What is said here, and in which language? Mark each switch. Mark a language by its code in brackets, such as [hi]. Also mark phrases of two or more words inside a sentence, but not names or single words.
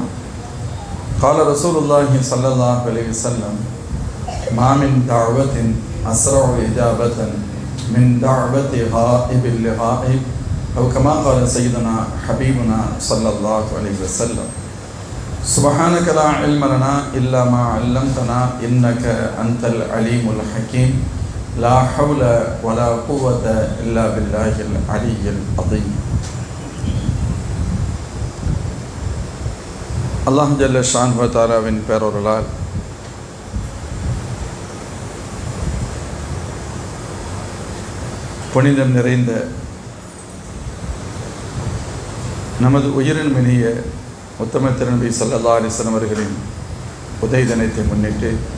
[ar] قال رسول الله صلى الله عليه وسلم: ما من دعوة أسرع إجابة من دعوة غائب لغائب، أو كما قال سيدنا حبيبنا صلى الله عليه وسلم. سبحانك لا علم لنا إلا ما علمتنا إنك أنت العليم الحكيم. لا حول ولا قوة إلا بالله العلي العظيم. الله جل شأنه و [ta] தஆலாவின் பேரருளால் புனிதம் நிறைந்த நமது உயிரின் மினிய உத்தம திருநபி [ar] صلى الله عليه وسلم [ta] அவர்களின் உதய தினத்தை முன்னிட்டு